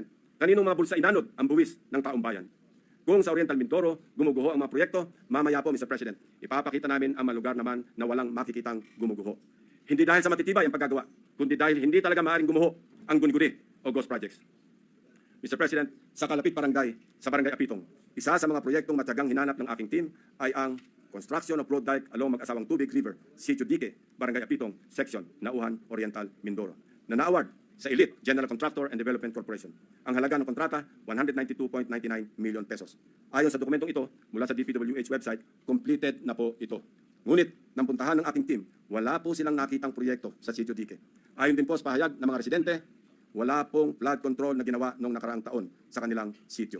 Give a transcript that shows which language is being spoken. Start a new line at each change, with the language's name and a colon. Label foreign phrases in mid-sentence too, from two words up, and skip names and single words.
Filipino: Kaninong mga bulsa inanod ang buwis ng taong bayan? Kung sa Oriental Mindoro, gumuguho ang mga proyekto, mamaya po, Mr. President, ipapakita namin ang mga lugar naman na walang makikitang gumuguho. Hindi dahil sa matitibay ang paggagawa, kundi dahil hindi talaga maaaring gumuho ang guni-guni o
English: ghost projects.
Filipino: Mr. President, sa Kalapit Barangay, sa Barangay Apitong, isa sa mga proyektong matyagang hinanap ng aking team ay ang
English: construction of road dike along Mag-asawang Tubig River,
Filipino: Sitio Dique, Barangay Apitong, Section, Nauhan, Oriental, Mindoro, na na-award sa Elite General Contractor and Development Corporation. Ang halaga ng kontrata, 192.99 million pesos. Ayon sa dokumentong ito, mula sa DPWH website, completed na po ito. Ngunit, nang puntahan ng aking team, wala po silang nakitang proyekto sa Sitio Dique. Ayon din po sa pahayag ng mga residente, wala pong
English: flood control
Filipino: na ginawa noong nakaraang taon sa kanilang sitio.